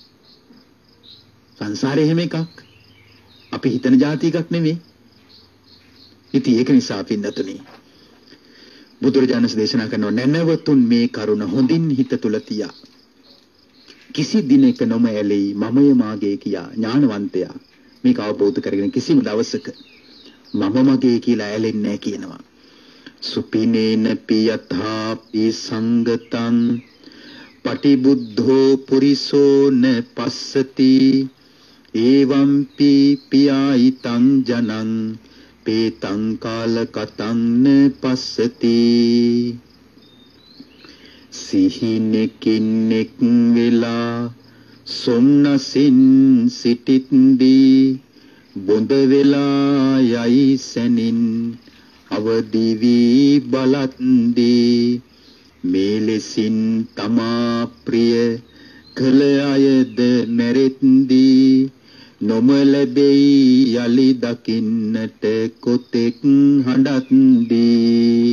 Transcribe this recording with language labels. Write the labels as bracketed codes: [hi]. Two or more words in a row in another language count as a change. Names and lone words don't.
[si] සංසාරේ හැම එකක් අපි හිතන જાති එකක් නෙමෙයි ඉතින් ඒක නිසා පින්නතුනි බුදුරජාණන් දේශනා කරන නැනවතුන් මේ කරුණ හොඳින් හිත තුල තියා කිසි දිනක නොම ඇලෙයි මමය මාගේ කියා ඥානවන්තයා මේක අවබෝධ කරගෙන කිසිම දවසක මම මගේ කියලා ඇලෙන්නේ නැහැ කියනවා [pi] සුපිනේන පියථාපි සංගතං පටිබුද්ධෝ පුරිසෝ න පස්සති එවම්පි පියායිතං ජනං පේතං කාල කතං න පස්සති [si] සිහිනෙකින්නෙක් වෙලා සොම්නසින් සිටින්දී බොඳ වෙලා යයි සැනින් අවදි වී බලත්දී මේලෙසින් තමා ප්‍රිය කළ අයද මැරෙත්දී නොම ලැබෙයි යලි දකින්නට කොතෙක් හඬත්දී